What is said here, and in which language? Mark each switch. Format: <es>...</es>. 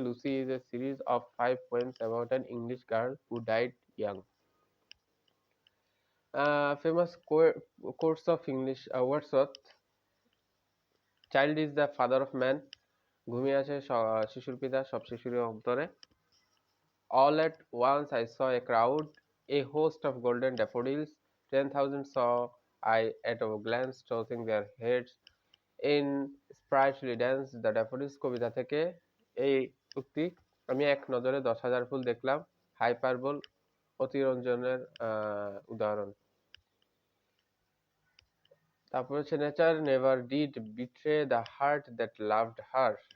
<en>Lucy is a series of 5 poems about an English girl who died young. Famous quotes of English Wordsworth, child is the father of man,</en> <bn>ঘুমিয়ে আছে শিশুর পিতা সব শিশুর অন্তরে।</bn> <en>All at once I saw a crowd, a host of golden daffodils, 10,000 saw I at a glance tossing their heads in sprightly dance.</en> <bn>The daffodils কবিতা থেকে এই উক্তি, আমি এক নজরে 10,000 ফুল দেখলাম, হাইপারবোল অতিরঞ্জনের উদাহরণ। তারপর হচ্ছে</bn> <en>Nature never did betray the heart that loved her.</en>